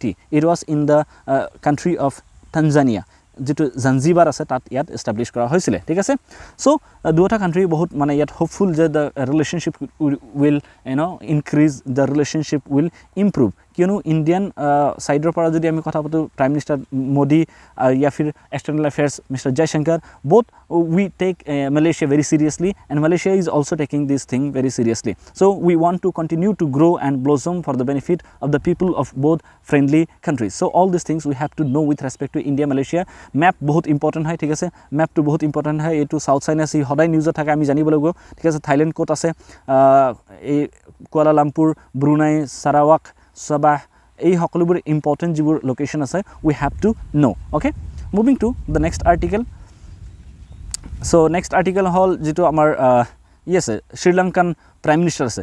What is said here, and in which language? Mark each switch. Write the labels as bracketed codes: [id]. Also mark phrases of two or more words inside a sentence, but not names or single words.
[en] It was in the country of Tanzania, [as] যেটো জাঞ্জিবাৰ আছে তাত ইয়াত এষ্টাব্লিছ কৰা হৈছিলে, ঠিক আছে। চ' দুটা কাণ্ট্ৰি বহুত মানে ইয়াত হোপফুল যে [en] the relationship will increase, the relationship will improve, [as] কিয়নো ইণ্ডিয়ান ছাইডৰ পৰা যদি আমি কথা পাতোঁ, [en] prime minister [as] মোদী [hi] या फिर [en] external affairs mister [as] जयशंकर, [en] both we take Malaysia very seriously, and Malaysia is also taking this thing very seriously. So we want to continue to grow and blossom for the benefit of the people of both friendly countries. So all these things we have to know with respect to India Malaysia. [hi] Map बहुत important है, ठीक है, मैप तो बहुत important है। ये तो साउथ चाइना से हदाय न्यूज़ [as] থাকে আমি জানিব লাগিব, ঠিক আছে। থাইলেণ্ড ক'ত আছে, এই কুয়ালালামপুৰ, ব্ৰুনাই, সাৰাৱাক, সাবাহ, এই সকলোবোৰ ইম্পৰ্টেণ্ট যিবোৰ লোকেশ্যন আছে, [en] we have to know'. Okay, moving to the next article. [as] চ' [en] next article [as] হ'ল যিটো আমাৰ আছে [en] Sri Lankan prime minister [as] আছে।